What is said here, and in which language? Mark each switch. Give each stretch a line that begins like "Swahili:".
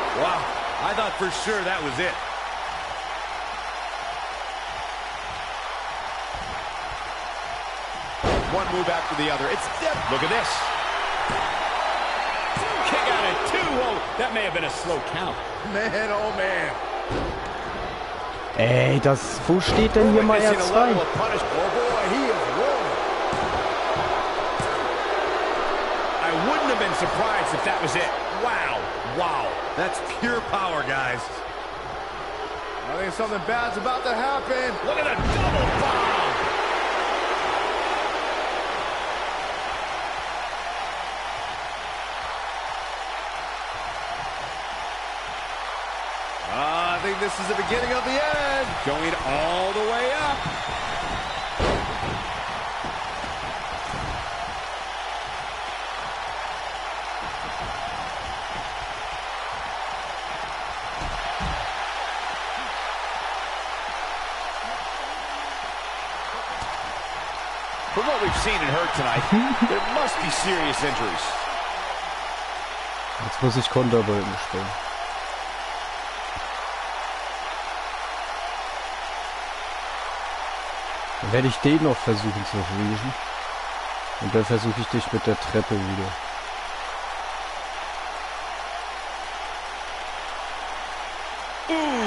English: Wow, I thought for sure that was it. One move after the other. It's dip. Look at this. Kick out at 2. Whoa, that may have been a slow count. Man, oh man.
German: Ey, wo steht denn hier mal
English: Witnessing a level R2? of punishment. Oh boy, he is rolling. I wouldn't have been surprised if that was it. Wow. Wow. That's pure power, guys. I think something bad's about to happen. Look at the double bomb. I think this is the beginning of the end. Going all the way up. From what we've seen and heard tonight, there must be serious injuries.
German: Jetzt muss ich Konterbalken stellen. Dann werde ich den noch versuchen zu freezen. Und dann versuche ich dich mit der Treppe wieder.